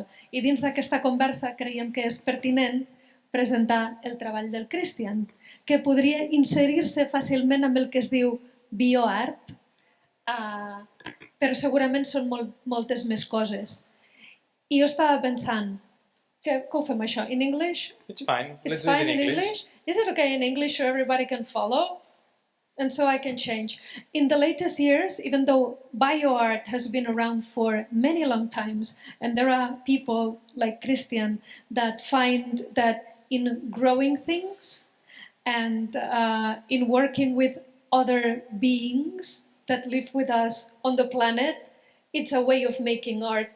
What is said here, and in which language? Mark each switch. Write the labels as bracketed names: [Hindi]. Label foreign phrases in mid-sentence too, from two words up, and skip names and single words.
[Catalan] I dins d'aquesta conversa creiem que és pertinent presentar el treball del Christian, que podria inserir-se fàcilment amb el que es diu BIOART, però segurament són moltes més coses. I jo estava pensant, que ho fem això? [English] In English? It's fine. It's fine in English? Is it okay in English so everybody can follow? And so I can change. In the latest years, even though BioArt has been around for many long times, and there are people like Christian that find that in growing things and in working with other beings that live with us on the planet, it's a way of making art.